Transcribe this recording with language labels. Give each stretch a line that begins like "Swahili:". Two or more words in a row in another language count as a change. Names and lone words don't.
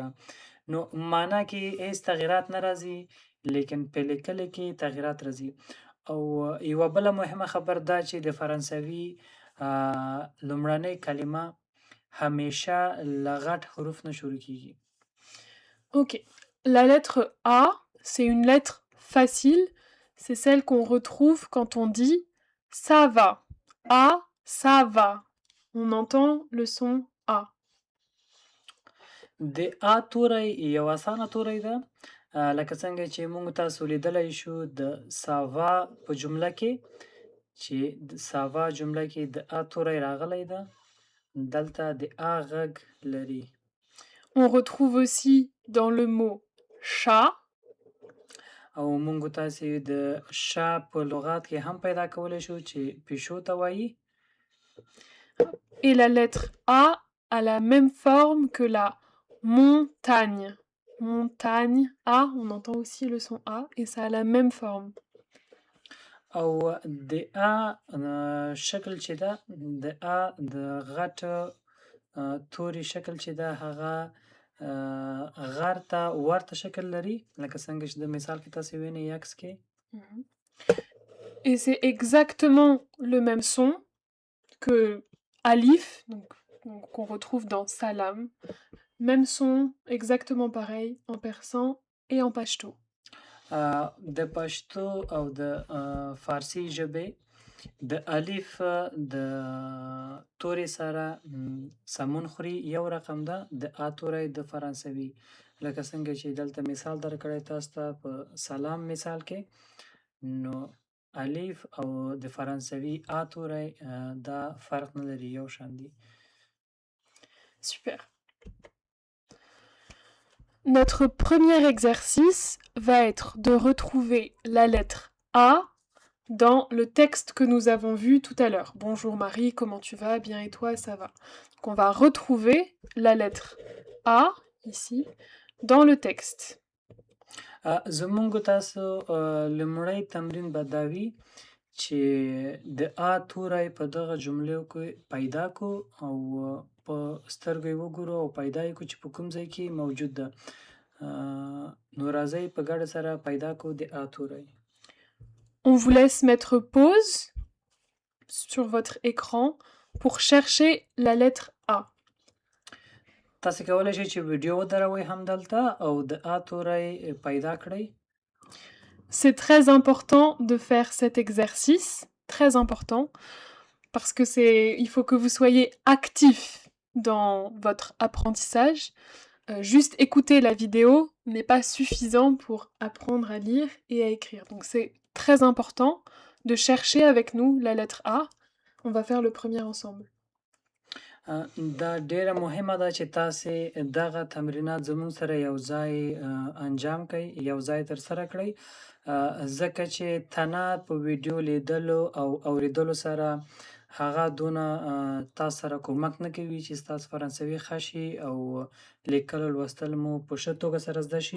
Pashto: نو معنا کې هیڅ تغییرات نه راځي، لیکن په لیکلو کې تغییرات راځي. او یوه بله مهمه خبر دا چې د فرانسوي لومړنۍ کلمه همیشه له غټ حروف نه شروع کیږي.
French: Ok, la lettre A, c'est une lettre facile, c'est celle qu'on retrouve quand on dit ça va. A, ça va. On entend le son A.
Pashto: د ا توری یو اسانه توری ده، لکه څنګه چې موږ تاسو لیدلی شو د ساوا په جمله کې چې د ساوا جمله کې د ا توری راغلی ده، دلته د ا غږ لري.
French: On retrouve aussi dans le mot chat.
Pashto: او موږ تاسې د شا په لغات کې هم پیدا کولی شو چې پیشو ته وایي.
French: Et la lettre A a la même forme que la montagne. Montagne, A, on entend aussi le son A et ça a la même forme.
Pashto: او د ا شکل چې ده د ا د غټ توري شکل چې ده هغه غر ته ورته شکل لري، لکه څنګه چې د مثال کې تاسې وینئ عکس کې.
French: Et c'est exactement le même son que alif, donc qu'on retrouve dans salam. Même son, exactement pareil en persan et en pashto.
Pashto: د پښتو او د فارسي ژبې د الف د تورې سره سمون خوري یو رقم ده، د ا توری د فرانسوي لکه څنګه چې دلته مثال درکړی تاسو ته په سلام مثال کې، نو الف او د فرانسوي ا توری دا فرق نه لري، یو شان دي.
French: Super. Notre premier exercice va être de retrouver la lettre A dans le texte que nous avons vu tout à l'heure. Bonjour Marie, comment tu vas? Bien et toi, ça va. Donc on va retrouver la lettre A, ici, dans le texte.
Pashto: زمونږ تاسو لومړی تمرین به دا وي چې د ا توری په دغه جملو کې پیدا کو او په سترګو یې وګورو او پیدا یې کو چې په کوم ځای کې موجود ده. نو راځئ په ګډه سره پیدا کو د ا توری.
French: On vous laisse mettre pause sur votre écran pour chercher la lettre A.
Pashto: تاسو کولی شئ چې ویډیو ودروئ همدلته او د ا توری پیدا کړئ.
French: C'est très important de faire cet exercice, très important, parce que il faut que vous soyez actif dans votre apprentissage. Juste écouter la vidéo n'est pas suffisant pour apprendre à lire et à écrire. Donc c'est très important de chercher avec nous la lettre A. On va faire le premier ensemble.
Pashto: دا ډیره مهمه ده چې تاسې دغه تمرینات زموږ سره یو ځای انجام کړئ، یو ځای ترسره کړئ، ځکه چې تنه په ویډیو لیدلو او اوریدلو سره هغه دونه تاسو سره کومک نه کوي چې ستاسو فرانسوي ښه شي او لیکل او لوستل مو په ښه توګه سره زده شي.